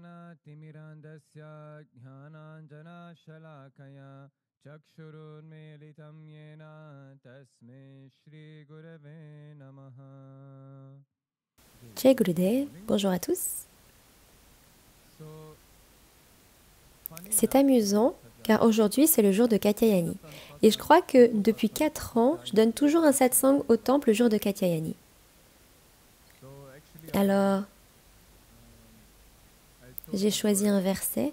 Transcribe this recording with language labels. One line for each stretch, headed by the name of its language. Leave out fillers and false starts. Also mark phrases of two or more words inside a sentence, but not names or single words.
Sanskrit: Timirandaśya jnananjana shalakaya chakshurunmilitam yena tasmai Shri Gurave Namaha. Jai Gurudev,
French: bonjour à tous. C'est amusant car aujourd'hui c'est le jour de Katyayani. Et je crois que depuis 4 ans, je donne toujours un satsang au temple le jour de Katyayani. Alors, j'ai choisi un verset.